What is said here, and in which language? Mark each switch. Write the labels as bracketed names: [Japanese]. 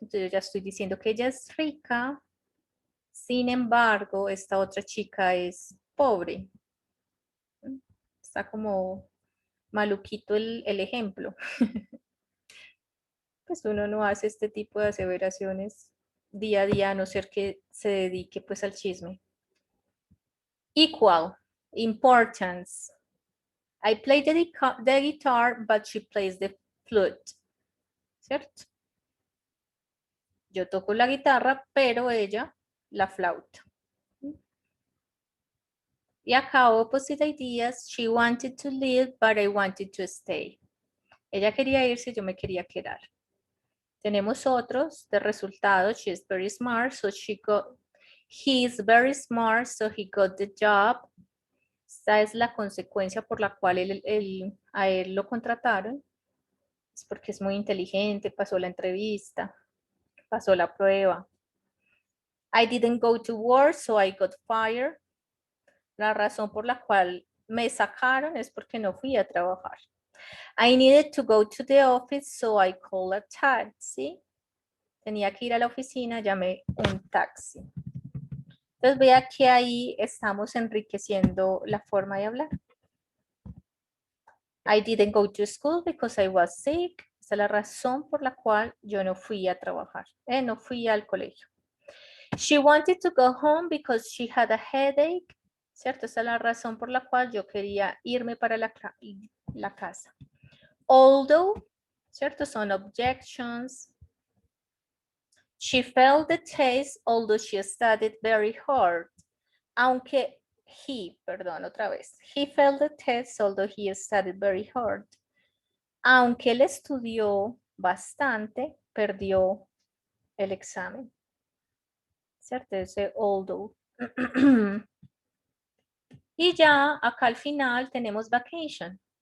[Spanish] Entonces yo ya estoy diciendo que ella es rica, sin embargo, esta otra chica es pobre. Está como maluquito el ejemplo. Pues uno no hace este tipo de aseveraciones día a día, a no ser que se dedique pues al chisme. [English] Equal, importance. I play the guitar, but she plays the flute. [Spanish] ¿Cierto? Yo toco la guitarra, pero ella la flauta. Y acá [English] opposite ideas. She wanted to leave, but I wanted to stay. [Spanish] Ella quería irse, yo me quería quedar. Tenemos otros de resultado. [English] She is very smart, so he is very smart, so he got the job. [Spanish] Esta es la consecuencia por la cual a él lo contrataron. Es porque es muy inteligente, pasó la entrevista, pasó la prueba. [English] I didn't go to work, so I got fired. [Spanish] La razón por la cual me sacaron es porque no fui a trabajar. [English] I needed to go to the office, so I called a taxi. [Spanish] Tenía que ir a la oficina, llamé un taxi. Entonces vea que ahí estamos enriqueciendo la forma de hablar. [English] I didn't go to school because I was sick. [Spanish] Esa es la razón por la cual yo no fui a trabajar, no fui al colegio. [English] She wanted to go home because she had a headache. [Spanish] ¿Cierto? Esa es la razón por la cual yo quería irme para la casa. [English] Although, [Spanish] ¿cierto? Son objections. [English] She failed the test, although she studied very hard. [Spanish] Aunque [English] he failed the test, although he studied very hard. [Spanish] Aunque él estudió bastante, perdió el examen. ¿Cierto? Ese although. Y ya acá al final tenemos vacation.